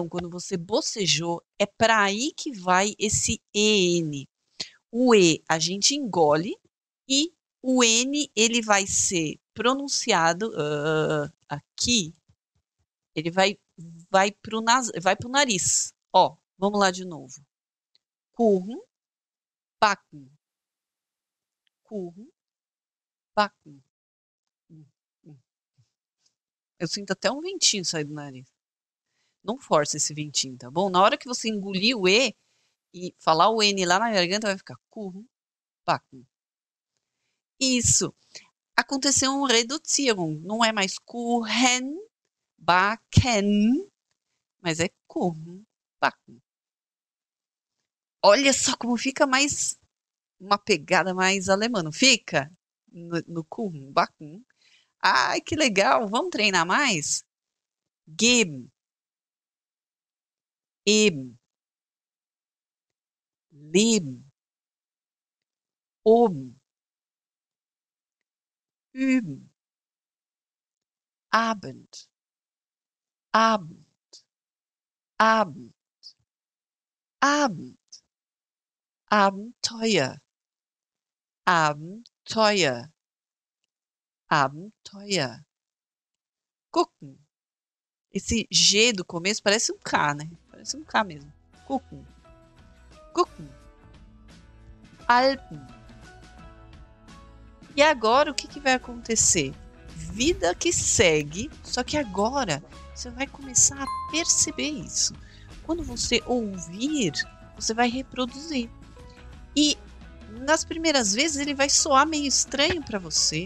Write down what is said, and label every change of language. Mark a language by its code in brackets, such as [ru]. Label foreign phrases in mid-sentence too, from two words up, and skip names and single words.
[pt] Quando você bocejou, é para aí que vai esse EN. O E a gente engole e o N ele vai ser pronunciado aqui. Ele vai pro nariz. Ó, vamos lá de novo. [de] Kuchen, backen. Kuchen, backen. [pt] Eu sinto até um ventinho sair do nariz. Não força esse ventinho, tá bom? Na hora que você engolir o E e falar o N lá na garganta, vai ficar [de] Kuchen, backen. [pt] Isso. Aconteceu um Reduzierung. Não é mais [de] Kuchen, backen, [pt] mas é [de] Kuchen, backen. [pt] Olha só como fica mais uma pegada mais alemã, não fica? [de] No Kuchen, backen. [pt] Ai, que legal. Vamos treinar mais? [de] Geben, eben, leben, oben, üben, Abend, Abend, Abend, Abend, Abenteuer, Abenteuer, Abenteuer. Gucken. [pt] Esse G do começo parece um K, né? Parece um K mesmo. [de] Gucken. Gucken. Alpen. [pt] E agora o que vai acontecer? Vida que segue, só que agora você vai começar a perceber isso. Quando você ouvir, você vai reproduzir. E nas primeiras vezes ele vai soar meio estranho para você.